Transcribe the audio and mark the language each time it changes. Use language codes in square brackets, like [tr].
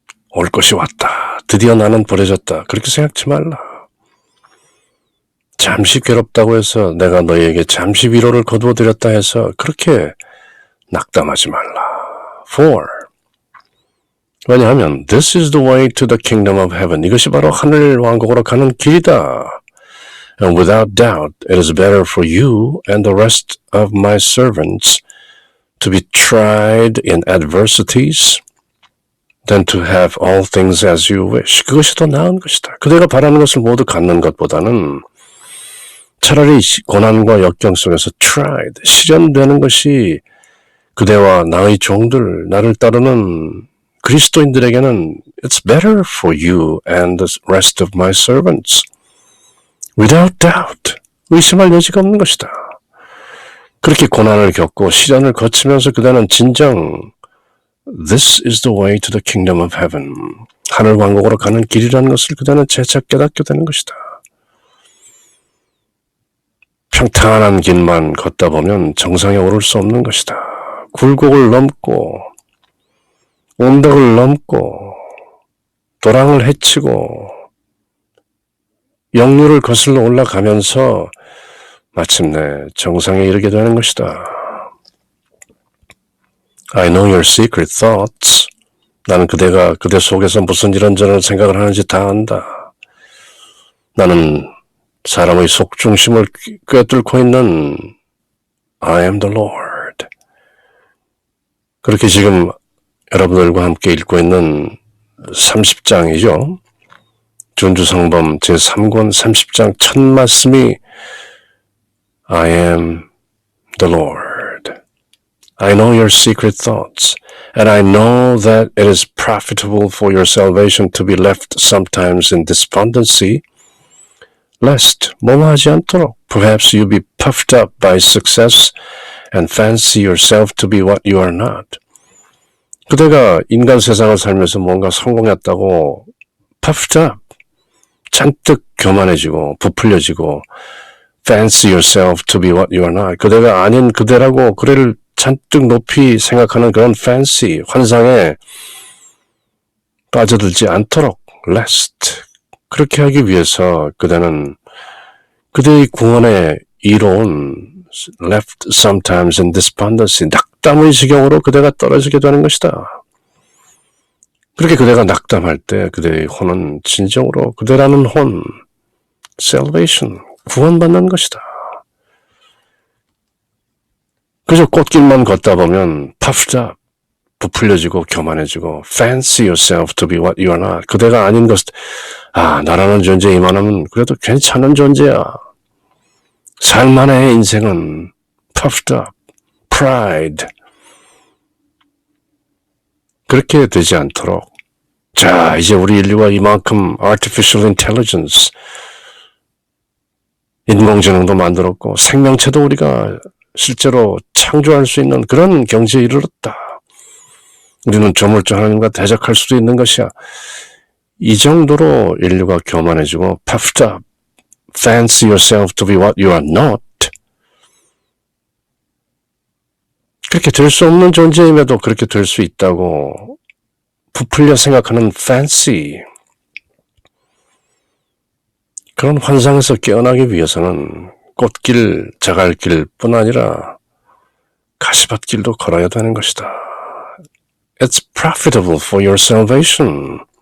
[ko] 올 것이 왔다. 드디어 나는 버려졌다. 그렇게 생각지 말라. 잠시 괴롭다고 해서 내가 너희에게 잠시 위로를 거두어드렸다 해서 그렇게 낙담하지 말라. [en] For 왜냐하면 this is the way to the kingdom of heaven. [ko] 이것이 바로 하늘 왕국으로 가는 길이다. [en] And without doubt, it is better for you and the rest of my servants to be tried in adversities than to have all things as you wish. [ko] 그것이 더 나은 것이다. 그대가 바라는 것을 모두 갖는 것보다는 차라리 고난과 역경 속에서 tried, 실현되는 것이 그대와 나의 종들, 나를 따르는 그리스도인들에게는 [en] it's better for you and the rest of my servants. Without doubt, [ko] 의심할 여지가 없는 것이다. 그렇게 고난을 겪고 시련을 거치면서 그대는 진정 [en] This is the way to the kingdom of heaven. [ko] 하늘 왕국으로 가는 길이라는 것을 그대는 재차 깨닫게 되는 것이다. 평탄한 길만 걷다 보면 정상에 오를 수 없는 것이다. 굴곡을 넘고 언덕을 넘고 도랑을 헤치고 역류를 거슬러 올라가면서 마침내 정상에 이르게 되는 것이다. [en] I know your secret thoughts. [ko] 나는 그대 속에서 무슨 이런저런 생각을 하는지 다 안다. 나는 사람의 속중심을 꿰뚫고 있는 [en] I am the Lord. [ko] 그렇게 지금 여러분들과 함께 읽고 있는 30장이죠. 준주성범 제3권 30장 첫 말씀이 [en] I am the Lord. I know your secret thoughts, and I know that it is profitable for your salvation to be left sometimes in despondency, lest [ko] 뭐뭐하지 않도록 [en] perhaps you be puffed up by success and fancy yourself to be what you are not. [ko] 그대가 인간 세상을 살면서 뭔가 성공했다고 [en] puffed up, [ko] 잔뜩 교만해지고 부풀려지고 [en] fancy yourself to be what you are not. [ko] 그대가 아닌 그대라고 그대를 잔뜩 높이 생각하는 그런 fancy, 환상에 빠져들지 않도록 lest. 그렇게 하기 위해서 그대는 그대의 구원에 이로운 [en] left sometimes in despondency, [ko] 낙담의 지경으로 그대가 떨어지게 되는 것이다. 그렇게 그대가 낙담할 때 그대의 혼은 진정으로 그대라는 혼, salvation, 구원받는 것이다. 그저 꽃길만 걷다 보면 [en] puffed up, [ko] 부풀려지고 교만해지고 [en] fancy yourself to be what you are not. [ko] 그대가 아닌 것, 나라는 존재 이만하면 그래도 괜찮은 존재야. 살만해 인생은 puffed up, pride. 그렇게 되지 않도록 자, 이제 우리 인류가 이만큼 artificial intelligence, 인공지능도 만들었고 생명체도 우리가 실제로 창조할 수 있는 그런 경지에 이르렀다. 우리는 조물주 하나님과 대적할 수도 있는 것이야. 이 정도로 인류가 교만해지고 [en] puffed up, fancy yourself to be what you are not. [ko] 그렇게 될 수 없는 존재임에도 그렇게 될 수 있다고 부풀려 생각하는 fancy. 그런 환상에서 깨어나기 위해서는 꽃길, 자갈길 뿐 아니라 가시밭길도 걸어야 되는 것이다. [en] It's profitable for your salvation.